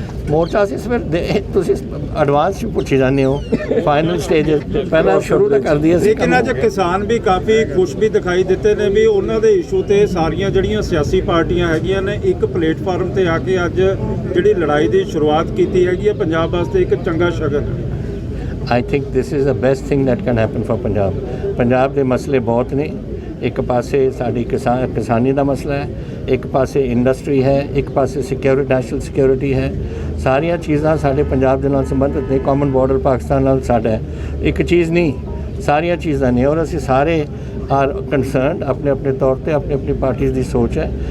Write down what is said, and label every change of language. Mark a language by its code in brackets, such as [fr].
[pa] ਮੋਰਚਾ ਸੀ ਫਿਰ ਤੁਸੀਂ ਐਡਵਾਂਸ 'ਚ ਪੁੱਛੀ ਜਾਂਦੇ ਹੋ ਫਾਈਨਲ ਸਟੇਜ ਪਹਿਲਾਂ ਸ਼ੁਰੂ ਤਾਂ ਕਰ ਦਈਏ। ਲੇਕਿਨ ਅੱਜ ਕਿਸਾਨ ਵੀ ਕਾਫੀ ਖੁਸ਼ ਵੀ ਦਿਖਾਈ ਦਿੱਤੇ ਨੇ ਵੀ ਉਹਨਾਂ ਦੇ ਇਸ਼ੂ ਤੇ ਸਾਰੀਆਂ ਜਿਹੜੀਆਂ ਸਿਆਸੀ ਪਾਰਟੀਆਂ ਹੈਗੀਆਂ ਨੇ ਇੱਕ ਪਲੇਟਫਾਰਮ ਤੇ ਆ ਕੇ ਅੱਜ ਜਿਹੜੀ ਲੜਾਈ ਦੀ ਸ਼ੁਰੂਆਤ ਕੀਤੀ ਹੈਗੀ ਹੈ ਪੰਜਾਬ ਵਾਸਤੇ ਇੱਕ ਚੰਗਾ ਸ਼ਗਨ ਹੈ। [en] I think this is the best thing that can happen for Punjab. [pa] Punjab ਦੇ ਮਸਲੇ ਬਹੁਤ ਨੇ, ਇੱਕ ਪਾਸੇ ਸਾਡੀ ਕਿਸਾਨੀ ਦਾ ਮਸਲਾ ਹੈ, ਇੱਕ ਪਾਸੇ ਇੰਡਸਟਰੀ ਹੈ, ਇੱਕ ਪਾਸੇ ਸਿਕਿਉਰਿਟੀ ਨੈਸ਼ਨਲ ਸਿਕਿਉਰਿਟੀ ਹੈ। ਸਾਰੀਆਂ ਚੀਜ਼ਾਂ ਸਾਡੇ ਪੰਜਾਬ ਦੇ ਨਾਲ ਸੰਬੰਧਿਤ ਨੇ। ਕਾਮਨ ਬਾਰਡਰ ਪਾਕਿਸਤਾਨ ਨਾਲ ਸਾਡਾ ਹੈ, ਇੱਕ ਚੀਜ਼ ਨਹੀਂ ਸਾਰੀਆਂ ਚੀਜ਼ਾਂ ਨੇ ਔਰ ਅਸੀਂ ਸਾਰੇ ਆਰ ਕੰਸਰਨਡ ਆਪਣੇ ਆਪਣੇ ਤੌਰ ਤੇ ਆਪਣੀ ਆਪਣੀ ਪਾਰਟੀਜ਼ ਦੀ ਸੋਚ ਹੈ।